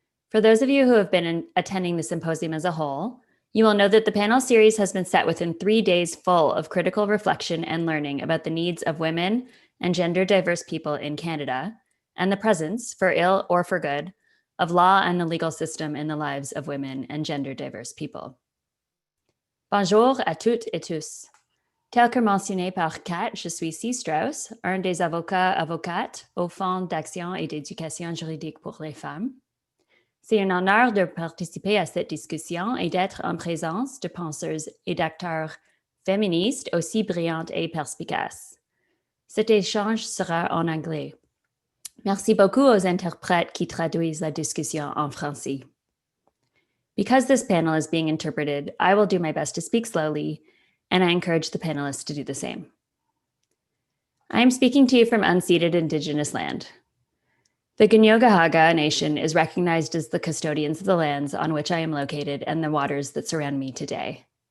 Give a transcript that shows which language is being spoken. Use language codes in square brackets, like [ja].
[en] For those of you who have been attending the symposium as a whole, you will know that the panel series has been set within 3 days full of critical reflection and learning about the needs of women and gender diverse people in Canada, and the presence, for ill or for good, of law and the legal system in the lives of women and gender diverse people. [fr] Bonjour à toutes et tous. Tel que mentionné par Kat, je suis Cee Strauss, un des avocates au Fonds d'action et d'éducation juridique pour les femmes. C'est un honneur de participer à cette discussion et d'être en présence de penseurs et d'acteurs féministes aussi brillantes et perspicaces. Cet échange sera en anglais. Merci beaucoup aux interprètes qui traduisent la discussion en français. [en] Because this panel is being interpreted, I will do my best to speak slowly, and I encourage the panelists to do the same. I am speaking to you from unceded Indigenous land. The Ganyogahaga Nation is recognized as the custodians of the lands on which I am located and the waters that surround me today.